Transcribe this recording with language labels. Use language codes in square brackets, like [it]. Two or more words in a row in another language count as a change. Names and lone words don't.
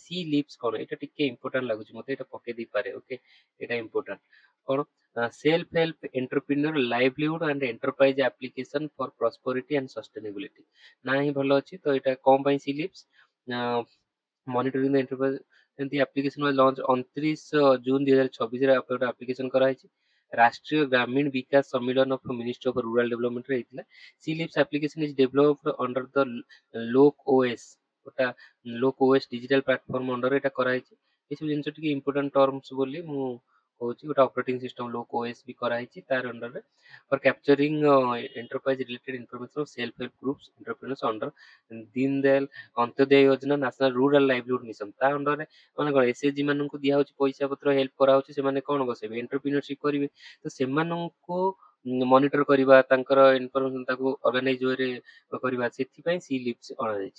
[or] ସି ଲିଭ୍ସ କଣ, ଏଇଟା ଟିକେ ଇମ୍ପୋର୍ଟାଣ୍ଟ ଲାଗୁଛି ମତେ, ଏଇଟା ପକେଇ ଦେଇପାରେ, ଓକେ। ଏଇଟା ଇମ୍ପୋର୍ଟାଣ୍ଟ କଣ? ସେଲ୍ଫ ହେଲ୍ପ ଏଣ୍ଟରପ୍ରିନର ଲାଇଭଲିହୁଡ ଆଣ୍ଡ ଏଣ୍ଟରପ୍ରାଇଜ ଆପ୍ଲିକେସନ ଫର ପ୍ରସ୍ପରିଟି ଆଣ୍ଡ ସଷ୍ଟେନେବିଲିଟି, ନା ହିଁ ଭଲ ଅଛି। ତ ଏଇଟା କଣ ପାଇଁ ସି ଲିଭ୍ସ? ମନିଟରିଂ ଦ [en] The application was launched 29 June [or] 2026 ରେ ଗୋଟେ application କରାହେଇଛି। ରାଷ୍ଟ୍ରୀୟ ଗ୍ରାମୀଣ ବିକାଶ ସମ୍ମିଳନ of ମିନିଷ୍ଟ୍ରି ଅଫ୍ ରୁରାଲ ଡେଭଲପମେଣ୍ଟ ରେ ହେଇଥିଲା। ସି ଲିପ୍ସ [en] application is developed under the [or] ଲୋକ OS ଗୋଟା ଲୋକ OS [en] digital platform under [or] ଏଟା କରାହେଇଛି। ଏସବୁ ଜିନିଷ ଟିକେ [en] important terms [or] ବୋଲି ମୁଁ କହୁଛି। ଗୋଟେ [en] operating system [or] ଲୋକ OS ବି କରାହେଇଛି ତାର ଅଣ୍ଡରରେ [en] for capturing enterprise related information of self help groups entrepreneurs under [or] ଦୀନ ଦୟାଲ ଅନ୍ତ୍ୟୋଦୟ ଯୋଜନା ନ୍ୟାସନାଲ ରୁରାଲ ଲାଇଭଲିହୁଡ ମିଶନ ତା ଅଣ୍ଡରରେ ମାନେ କଣ ଏସଏଚଜି ମାନଙ୍କୁ ଦିଆହଉଛି ପଇସା ପତ୍ର ହେଲ୍ପ କରାହଉଛି ସେମାନେ କଣ ବସେଇବେ ଏଣ୍ଟରପ୍ରିନରସିପ କରିବେ ତ ସେମାନଙ୍କୁ ମନିଟର କରିବା ତାଙ୍କର ଇନଫର୍ମେସନ ତାକୁ ଅର୍ଗାନାଇଜ ୱେରେ କରିବା ସେଥିପାଇଁ ସି ଲିପ୍ସ ଅଣାଯାଇଛି।